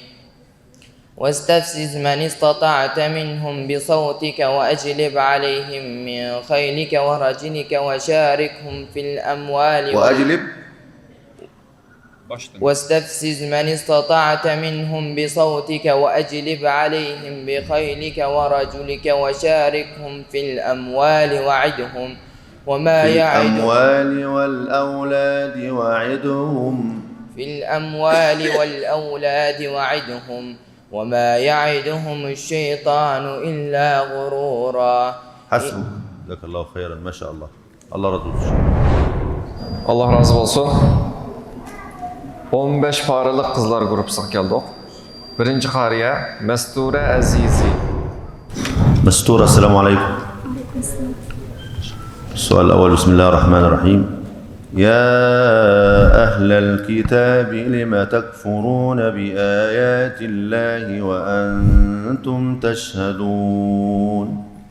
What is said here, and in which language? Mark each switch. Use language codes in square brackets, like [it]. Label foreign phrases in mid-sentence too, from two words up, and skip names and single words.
[ar] واستفزز من استطعت منهم بصوتك وأجلب عليهم من خيلك ورجلك وشاركهم في الأموال واستفزز من استطعت منهم بصوتك وأجلب عليهم بخيلك ورجلك وشاركهم في الأموال وعدهم وما يعدهم في الأموال والأولاد وعدهم في الأموال والأولاد وعدهم وما يعدهم الشيطان إلا غرورا. حسبك. جزاك الله خيرا. ما شاء الله. [az] Allah razı olsun. Allah razı olsun. 15 paralıq qızlar qrupsuq gəldik. Birinci qariyə Məsturə Əzizi. [ar] مستورة السلام عليكم. السؤال الأول. بسم الله الرحمن الرحيم. يا أهل الكتاب لم تكفرون بآيات الله وأنتم تشهدون.